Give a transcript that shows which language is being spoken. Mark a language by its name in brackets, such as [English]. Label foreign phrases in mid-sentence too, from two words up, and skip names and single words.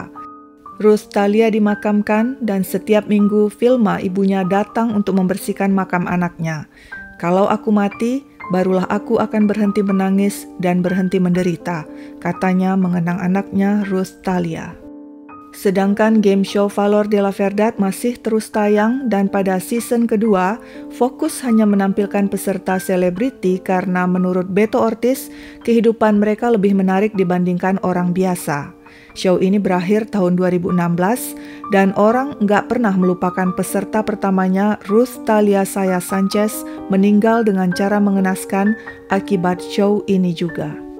[Indonesian] Ruth Thalia dimakamkan dan setiap minggu Vilma ibunya datang untuk membersihkan makam anaknya. Kalau aku mati, barulah aku akan berhenti menangis dan berhenti menderita, katanya mengenang anaknya Ruth Thalia. Sedangkan game show [Spanish] Valor de la Verdad [Indonesian] masih terus tayang dan pada season kedua, fokus hanya menampilkan peserta selebriti karena menurut Beto Ortiz, kehidupan mereka lebih menarik dibandingkan orang biasa. Show ini berakhir tahun 2016 dan orang nggak pernah melupakan peserta pertamanya Ruth Thalia Sayas Sanchez meninggal dengan cara mengenaskan akibat show ini juga.